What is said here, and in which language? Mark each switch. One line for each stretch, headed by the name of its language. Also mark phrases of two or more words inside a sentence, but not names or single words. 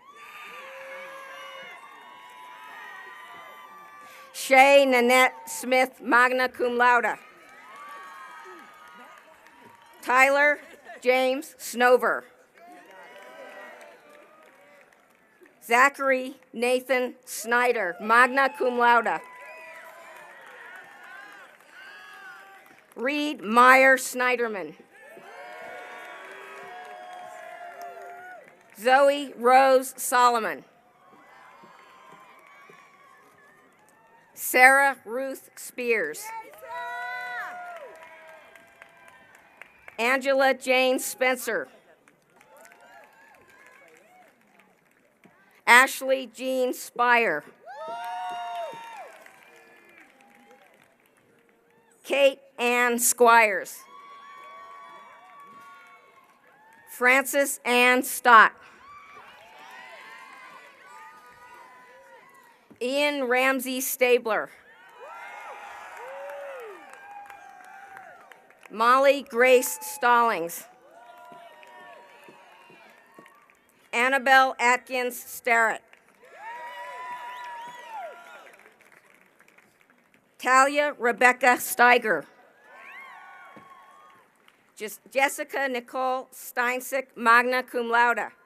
English: Shay Nanette Smith,
Latin: magna cum laude.
English: Tyler James Snover. Zachary Nathan Snyder,
Latin: magna cum laude.
English: Reed Meyer Snyderman. Zoe Rose Solomon. Sarah Ruth Spears. Angela Jane Spencer. Ashley Jean Spire. Kate Ann Squires. Frances Ann Stott. Ian Ramsey Stabler. Molly Grace Stallings. Annabelle Atkins Starrett. Talia Rebecca Steiger. Jessica Nicole Steinsick,
Latin: magna cum laude.